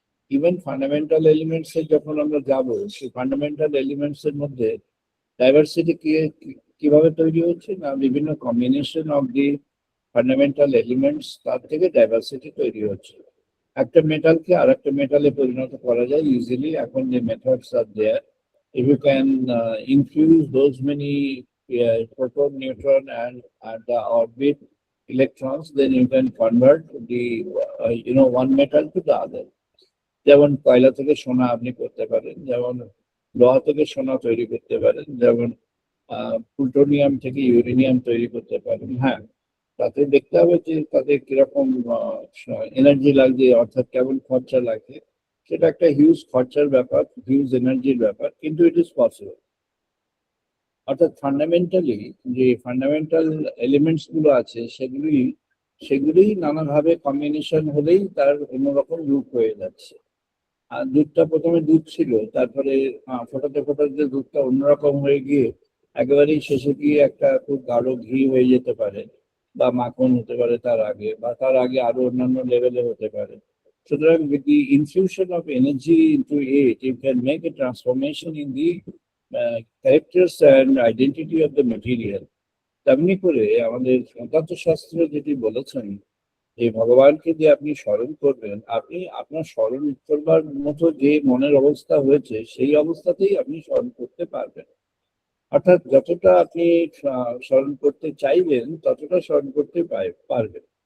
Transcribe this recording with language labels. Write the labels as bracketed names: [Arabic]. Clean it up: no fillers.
[Bangla] Even fundamental elements এ যখন আমরা যাব, সেই ফান্ডামেন্টাল এলিমেন্টস এর মধ্যে ডাইভার্সিটি কিভাবে তৈরি হচ্ছে না, বিভিন্ন [English] combination of the fundamental elements, [Bangla] তার থেকে ডাইভার্সিটি তৈরি হচ্ছে। একটা মেটালকে আর একটা মেটালে পরিণত করা যায় ইজিলি। এখন যে [English] Methods are there, if you can infuse those many proton, neutron and the orbit electrons, then you can convert the one metal to the other. [Bangla] যেমন কয়লা থেকে সোনা আপনি করতে পারেন, যেমন লোহা থেকে সোনা তৈরি করতে পারেন, যেমন প্লুটোনিয়াম থেকে ইউরেনিয়াম তৈরি করতে পারেন। হ্যাঁ, তাতে দেখতে হবে যে তাতে কিরকম এনার্জি লাগছে, অর্থাৎ কেমন খরচা লাগে। সেটা একটা হিউজ খরচার ব্যাপার, হিউজ এনার্জির ব্যাপার, কিন্তু [English] It is possible. [Bangla] অর্থাৎ ফান্ডামেন্টালি যে ফান্ডামেন্টাল এলিমেন্টস গুলো আছে সেগুলি নানাভাবে কম্বিনেশন হলেই তার অন্যরকম রূপ হয়ে যাচ্ছে। আর দুধটা প্রথমে দুধ ছিল, তারপরে ফোটাতে ফোটাতে দুধটা অন্যরকম হয়ে গিয়ে একেবারেই শেষে গিয়ে একটা খুব গাঢ় ঘি হয়ে যেতে পারে, বা মাখন হতে পারে তার আগে, বা তার আগে আরো অন্যান্য লেভেলে হতে পারে। সুতরাং [English] with the infusion of energy into it, you can make a transformation in the characters and identity of the material. [Bangla] তেমনি করে আমাদের বেদান্ত শাস্ত্র যেটি বলেছেন, এই ভগবানকে যে আপনি স্মরণ করবেন, আপনি আপনার স্মরণ করবার মতো যে মনের অবস্থা হয়েছে সেই অবস্থাতেই আপনি স্মরণ করতে পারবেন। অর্থাৎ যতটা আপনি স্মরণ করতে চাইবেন ততটা স্মরণ করতে পারবেন।